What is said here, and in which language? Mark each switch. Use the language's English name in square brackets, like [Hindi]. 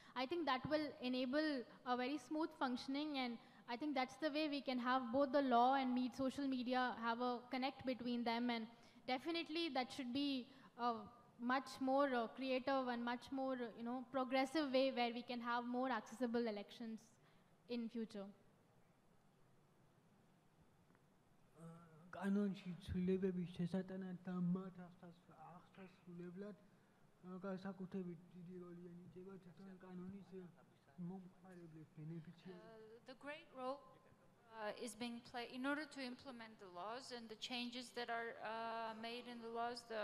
[English] I think that will enable a very smooth functioning, and I think that's the way we can have both the law and social media have a connect between them, and definitely that should be a much more creative and much more progressive way where we can have more accessible elections in future. [Georgian] კანონში ცვლილებების შესატანად და მათ აღსასრულებლად განსაკუთრებით დიდი როლი ენიჭება თვითონ კანონის მომხმარებლებს, ბენეფიციარებს. [English] The great role is being played in order to implement the laws and the changes that are made in the laws.